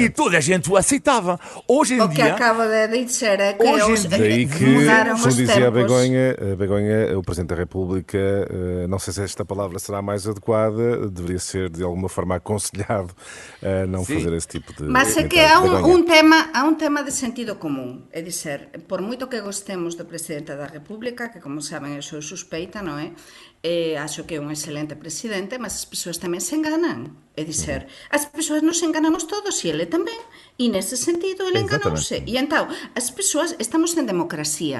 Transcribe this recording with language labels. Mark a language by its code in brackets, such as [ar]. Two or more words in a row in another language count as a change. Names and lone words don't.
[pt] E toda a gente o aceitava. Hoje em dia... O que acabo de dizer é que daí que, mudaram os como dizia a tempos. Begonha, o Presidente da República, não sei se esta palavra será mais adequada, deveria ser de alguma forma aconselhado a não fazer esse tipo de... [gl] Mas é que há un tema de sentido común. É dizer, por moito que gostemos do Presidente da República, que como saben eu sou suspeita, non é? Acho que é un excelente presidente, mas as persoas tamén se enganan. É dizer, as persoas nos enganamos todos e ele tamén. E nese sentido ele enganouse. E entón, as persoas estamos en democracia.